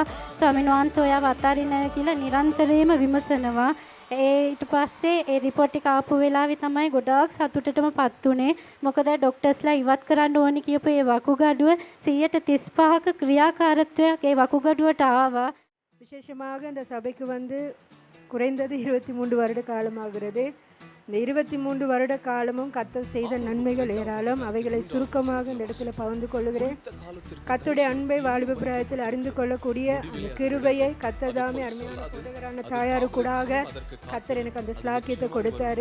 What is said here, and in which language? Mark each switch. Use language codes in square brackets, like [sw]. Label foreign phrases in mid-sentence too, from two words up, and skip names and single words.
[si] ස්වාමීන් වහන්සේ ඔයාව අතාරින්න කියලා නිරන්තරයෙන්ම විමසනවා. ඊට පස්සේ ඒ රිපෝට් එක ආපු වෙලාවේ තමයි ගොඩාක් සතුටටමපත් උනේ. මොකද ડોක්ටර්ස්ලා ඉවත් කරන්න ඕනි කියපු ඒ වකුගඩුව 135ක ක්‍රියාකාරත්වයක් ඒ වකුගඩුවට ආවා. [ta] விசேஷமாக இந்த சபைக்கு வந்து குறைந்தது 23 வருட காலமாகிறது. இந்த 23 வருட காலமும் கர்த்தர் செய்த நன்மைகள் ஏராளம். அவைகளை சுருக்கமாக இந்த இடத்துல பகிர்ந்து கொள்ளுகிறேன். கர்த்தருடைய அன்பை வாலிப பிராயத்தில் அறிந்து கொள்ளக்கூடிய அந்த கிருபையை கர்த்தர் தாமே அருமையான போதகரான தாயாருக்கூடாக கர்த்தர் எனக்கு அந்த ஸ்லாக்கியத்தை கொடுத்தாரு.